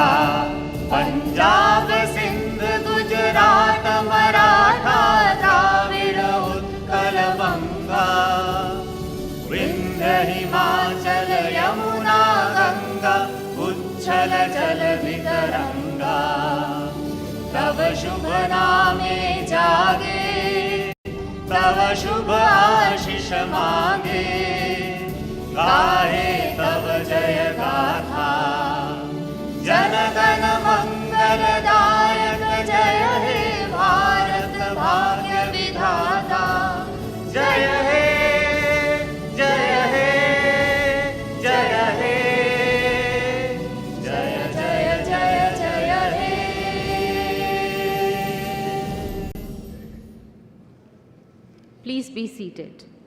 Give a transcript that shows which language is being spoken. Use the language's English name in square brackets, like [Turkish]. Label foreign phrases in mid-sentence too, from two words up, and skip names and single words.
[Bangla] পঞ্জাব সিন্ধ গুজরাট মারাঠা দ্রাবিড় উৎকল বঙ্গ, বিন্ধ্য হিমাচল যমুনা গঙ্গা উচ্ছল জল বিতরঙ্গা। তব শুভ নামে জাগে তব শুভ আশিস মাগে, গাহে তব জয় গাথা। জন গণ মঙ্গলদায়ক জয় হে ভারত ভাগ্য বিধাতা। জয় হে জয় হে জয় হে জয় জয় জয় জয় হে। [English] Please be seated.